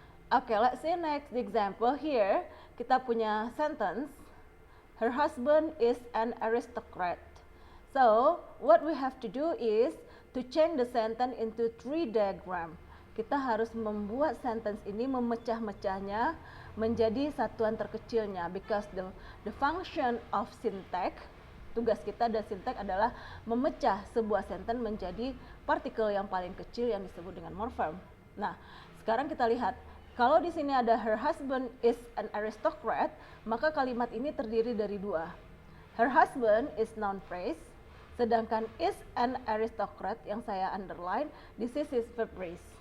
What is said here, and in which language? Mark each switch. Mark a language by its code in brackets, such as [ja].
[en] Okay, let's see next example. Here [id] kita punya [en] sentence. Her husband is an aristocrat. So, what we have to do is to change the sentence into tree diagram. [id] Kita harus membuat sentence ini, memecah-mecahnya menjadi satuan terkecilnya, [en] because the function of syntax, [id] tugas kita dan syntax adalah memecah sebuah sentence menjadi partikel yang paling kecil yang disebut dengan morphem. Nah, sekarang kita lihat, kalau di sini ada [en] her husband is an aristocrat, [id] maka kalimat ini terdiri dari dua. [en] Her husband is noun phrase, [id] sedangkan [en] is an aristocrat [id] yang saya underline, [en] this is his verb phrase.